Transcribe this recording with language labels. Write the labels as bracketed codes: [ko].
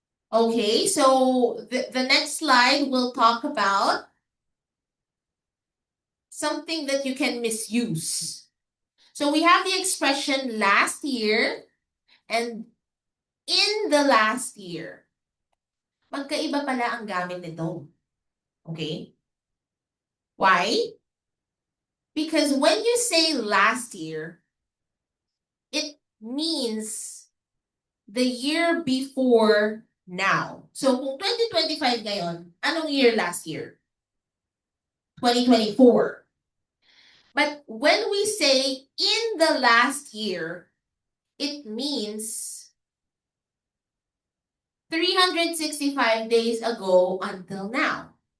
[en] Okay, so the next slide will talk about something that you can misuse. So we have the expression last year and in the last year. [tl] Magkaiba pala ang gamit nito. [en] Okay? Why? Because when you say last year, it means the year before now. [tl] So kung 2025 ngayon, anong year last year? [en] 2024. But when we say in the last year, it means 365 days ago until now.